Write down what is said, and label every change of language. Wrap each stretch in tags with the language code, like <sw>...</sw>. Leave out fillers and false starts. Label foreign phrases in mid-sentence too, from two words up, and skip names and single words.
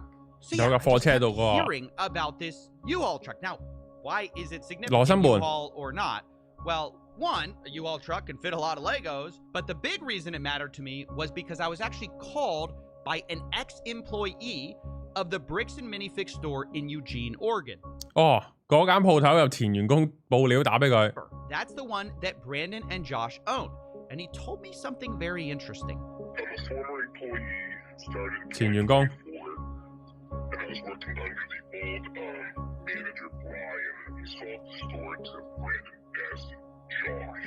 <en>So yeah, I just kept hearing about this U-Haul truck. Now, why is it significant U-Haul or not? Well, one, a U-Haul truck can fit a lot of Legos, but the big reason it mattered to me was because I was actually called by an ex-employee of the Bricks and Minifix store in Eugene, Oregon.</en> <yue>哦，嗰間鋪頭有前員工報料打俾佢。</yue> <en>That's the one that Brandon and Josh own, and he told me something very interesting. I'm a former employee, started</en> <yue>前員工。</yue> <en>and I was working under the old manager Brian, and he sold the store to Brandon Best and Josh.</en>